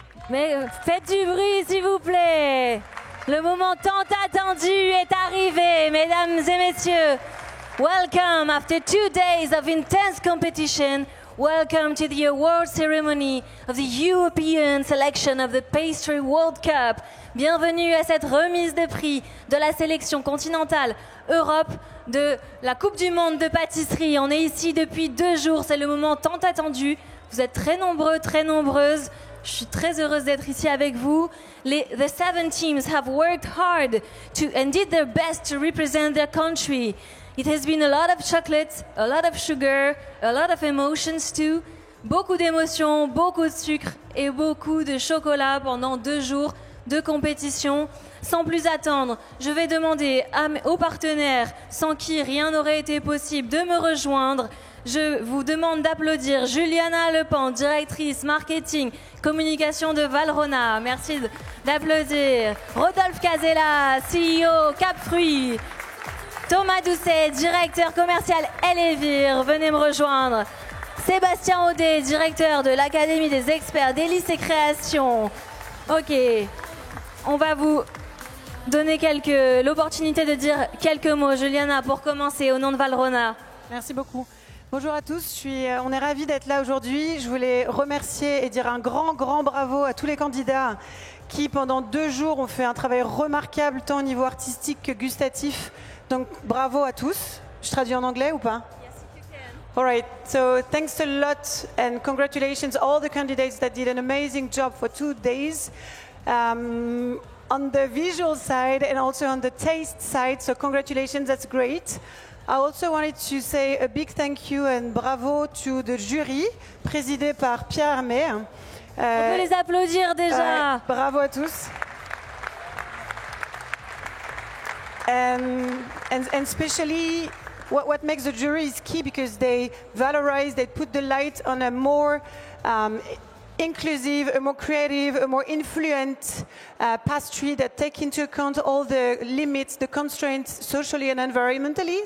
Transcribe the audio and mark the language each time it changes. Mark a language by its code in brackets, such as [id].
[fr] Mais faites du bruit, s'il vous plaît. Le moment tant attendu est arrivé, mesdames et messieurs. [en] Welcome after 2 days of intense competition. Welcome to the award ceremony of the European selection of the Pastry World Cup. [fr] Bienvenue à cette remise de prix de la sélection continentale Europe de la Coupe du Monde de pâtisserie. On est ici depuis 2 jours, c'est le moment tant attendu. Vous êtes très nombreux, très nombreuses Je suis très heureuse d'être ici avec vous. [en] The 7 teams have worked hard and did their best to represent their country. It has been a lot of chocolate, a lot of sugar, a lot of emotions too. [fr] Beaucoup d'émotions, beaucoup de sucre et beaucoup de chocolat pendant 2 jours de compétition. Sans plus attendre, je vais demander aux partenaires sans qui rien n'aurait été possible de me rejoindre. Je vous demande d'applaudir Juliana Lepan, directrice marketing, communication de Valrhona. Merci d'applaudir. Rodolphe Casella, CEO Capfruit. Thomas Doucet, directeur commercial Elevir. Venez me rejoindre. Sébastien Audet, directeur de l'Académie des experts d'Hélice et Création. Ok, on va vous donner l'opportunité de dire quelques mots. Juliana, pour commencer, au nom de Valrhona. Merci beaucoup. Bonjour à tous, on est ravis d'être là aujourd'hui. Je voulais remercier et dire un grand bravo à tous les candidats qui, pendant 2 jours, ont fait un travail remarquable, tant au niveau artistique que gustatif. Donc, bravo à tous. Je traduis en anglais ou pas? [en] All right, so thanks a lot and congratulations all the candidates that did an amazing job for 2 days. On the visual side and also on the taste side, so congratulations, that's great. I also wanted to say a big thank you and bravo to the jury, [fr] présidé par Pierre Armé. On peut les applaudir déjà. Bravo à tous. [en] And especially what makes the jury is key because they valorize, they put the light on a more inclusive, a more creative, a more influent pastry that take into account all the limits, the constraints socially and environmentally.